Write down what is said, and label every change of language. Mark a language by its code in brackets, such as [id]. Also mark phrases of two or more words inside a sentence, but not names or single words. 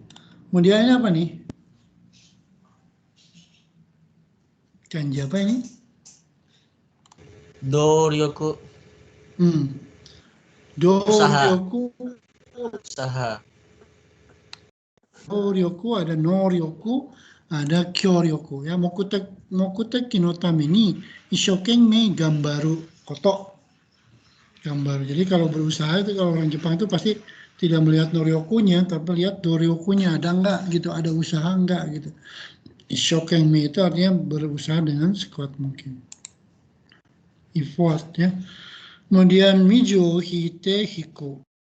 [id] Kemudian ini apa nih? Kanji apa ini? Doryoku, usaha, Doryoku, usaha. Ryoku, ada Noryoku, ada Kyoryoku ya. [ja] 目的のために一生懸命頑張ること. Gambaru. [id] Jadi kalau berusaha itu kalau orang Jepang itu pasti tidak melihat Noryokunya, tapi lihat Doryokunya ada enggak gitu, ada usaha enggak gitu. Ishokenmei itu artinya berusaha dengan sekuat mungkin. Effort ya. Kemudian Mijo hite hiku.